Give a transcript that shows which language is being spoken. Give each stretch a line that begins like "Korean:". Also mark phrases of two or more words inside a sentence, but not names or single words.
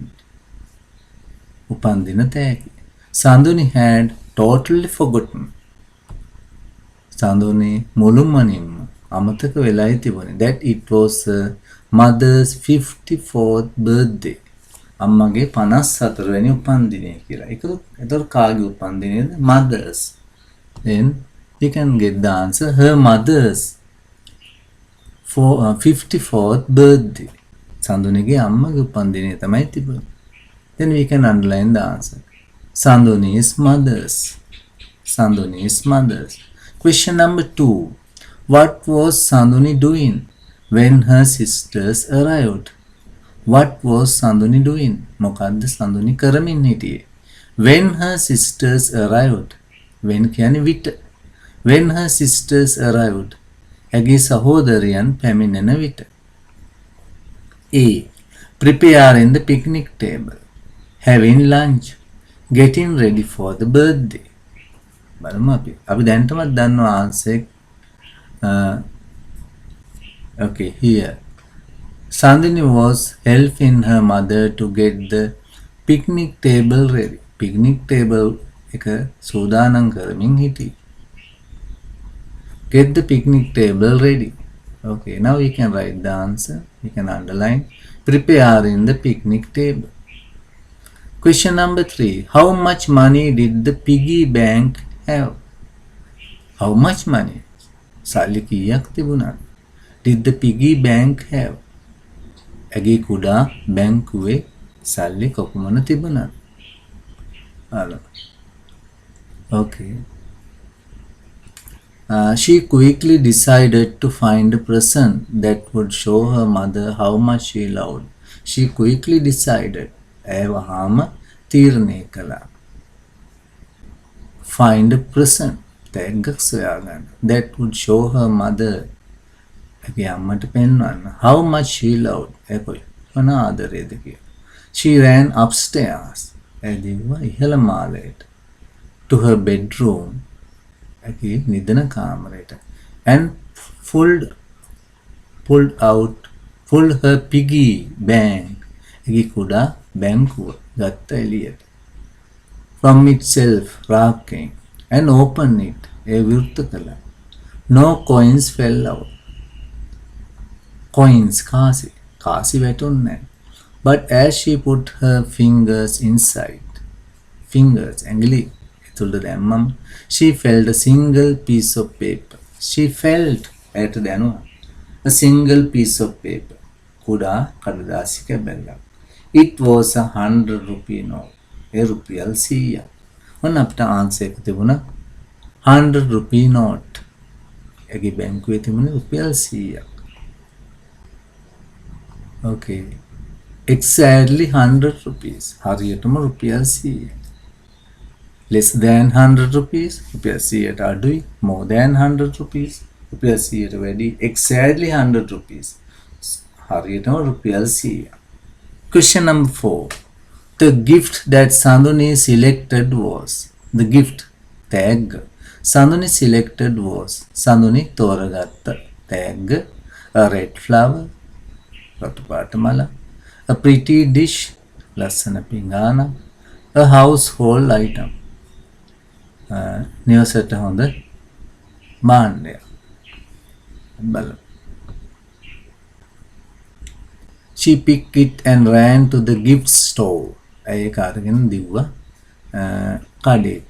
Sinhala: උපන්දින තෑගි.
English: Sanduni had totally forgotten. Sanduni
Sinhala: මුළුමනින්ම අමතක වෙලායි තිබුණේ
English: that it was her mother's 54th birthday.
Sinhala: අම්මගේ 54 වෙනි උපන්දිනය කියලා. ඒතර කාගේ උපන්දිනේද?
English: Mother's. Then you can get the answer her mother's 54th birthday.
Sinhala: Sanduniගේ අම්මගේ උපන්දිනය තමයි තිබුණේ.
English: Then we can underline the answer. Sanduni's mother's. Sanduni's mother's. Question number 2. What was Sanduni doing when her sisters arrived? What was Sanduni doing?
Sinhala: මොකද්ද Sanduni කරමින් හිටියේ?
English: When her sisters arrived.
Sinhala: When කියන්නේ විට.
English: When her sisters arrived.
Sinhala: ඇගේ සහෝදරයන් පැමිණෙන විට.
English: A. Preparing the picnic table. Having lunch. Getting ready for the birthday.
Sinhala: බලමු අපි දැන්ටමත් දන්නවා answer.
English: Okay, here. Sandini was helping her mother to get the picnic table ready. Picnic table
Sinhala: එක සූදානම් කරමින් හිටියේ.
English: Get the picnic table ready. Okay, now we can write the answer. We can underline preparing the picnic table. Question number 3. How much money did the piggy bank have? How much money?
Sinhala: සල්ලි කීයක් තිබුණාද?
English: Did the piggy bank have?
Sinhala: ඇගේ කුඩා බැංකුවේ සල්ලි කොපමණ තිබුණාද?
English: Okay. She quickly decided to find a present that would show her mother how much she loved. She quickly decided.
Sinhala: ඇවහාම තීරණය කළා.
English: Find a present.
Sinhala: තෑග්ගක් සොයාගන්න.
English: That would show her mother.
Sinhala: ඇගේ අම්මට පෙන්වන්න.
English: How much she loved.
Sinhala: කොන ආදරේද කියලා.
English: She ran upstairs.
Sinhala: ඇදිවා ඉහළ මාලයට.
English: To her bedroom.
Sinhala: ඇගේ නිදන කාමරයට.
English: And pulled her piggy bank.
Sinhala: ඇගේ කුඩා බැංකුව ගත්ත එළියට.
English: From itself රාක්කෙන්. And opened it.
Sinhala: ඒ විවෘත කළා.
English: No coins fell out.
Sinhala: Coins කාසි. කාසි වැටුන්නේ නැහැ.
English: But as she put her fingers inside. Fingers
Sinhala: ඇඟිලි ඇතුළට දැම්මම
English: she felt a single piece of paper. She felt
Sinhala: ඇයට දැනුණා.
English: A single piece of paper.
Sinhala: කුඩා කඩදාසි කැබැල්ලක්.
English: It was a 100 rupee note.
Sinhala: ඒ රුපියල් 100ක්. ඔන්න අපිට ආන්සර් එක තිබුණා 100
English: rupee note.
Sinhala: ඇගේ බැංකුවේ තිබුණේ රුපියල් 100ක්. Okay.
English: Exactly 100 rupees.
Sinhala: හරියටම රුපියල් 100.
English: Less than 100 rupees.
Sinhala: රුපියල් 100ට අඩුයි.
English: More than 100 rupees.
Sinhala: රුපියල් 100ට වැඩි.
English: Exactly 100 rupees.
Sinhala: හරියටම රුපියල් 100.
English: Question number 4. The gift that Sanduni selected was. The gift. Tag. Sanduni selected was. Sanduni තෝරගත්ත tag. A red flower.
Sinhala: රතු පාට මල.
English: A pretty dish.
Sinhala: ලස්සන පිඟාන.
English: A household item.
Sinhala: නිවසට හොඳ භාණ්ඩයක්. බලමු.
English: She picked it and ran to the gift store.
Sinhala: ඒක අරගෙන දිව්වා කඩේට.